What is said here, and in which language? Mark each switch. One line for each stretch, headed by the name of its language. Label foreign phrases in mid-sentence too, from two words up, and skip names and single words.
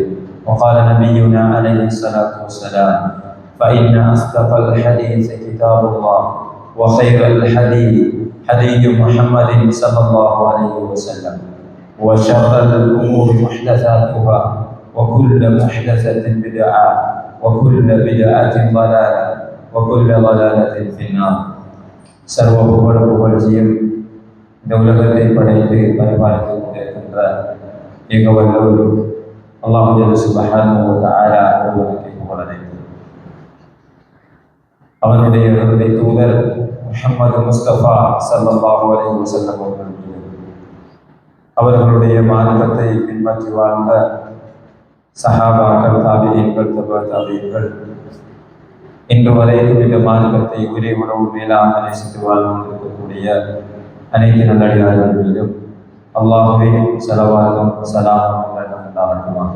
Arabic: وقال نبينا عليه الصلاة والسلام: فإن أصدق الحديث كتاب الله، وخير الحديث حديث محمد صلى الله عليه وسلم، وشر الأمور محدثاتها، وكل محدثة بدعة، وكل بدعة ضلالة، وكل ضلالة في النار.
Tamil: சர்வ புகழ்ச்சியும் இந்த உலகத்தை படைத்து பரிபாலித்துக் கொண்டிருக்கின்ற ஏகவல்லோர் அல்லாஹ்
Arabic: سبحانه و تعالى
Tamil: ஒருவனுக்கு புகழனைத்து அவனுடைய இறுதி தூதர் முஹம்மது முஸ்தபா
Arabic: صلى الله عليه وسلم
Tamil: அவர்களுடைய மார்க்கத்தை பின்பற்றி வாழ்ந்த சஹாபாக்கள், தாபிஈன்கள், தபா தாபிஈன்கள், இன்று வரைக்கும் இந்த மார்க்கத்தை ஒரே உணவு மேலாக நேசித்து வாழ்ந்து கொண்டிருக்கக்கூடிய அனைத்து நல்லடியார்கள் மீதும் அல்லாஹ்வின் ஸலவாத்தும் ஸலாமும் உண்டாகட்டுமாக.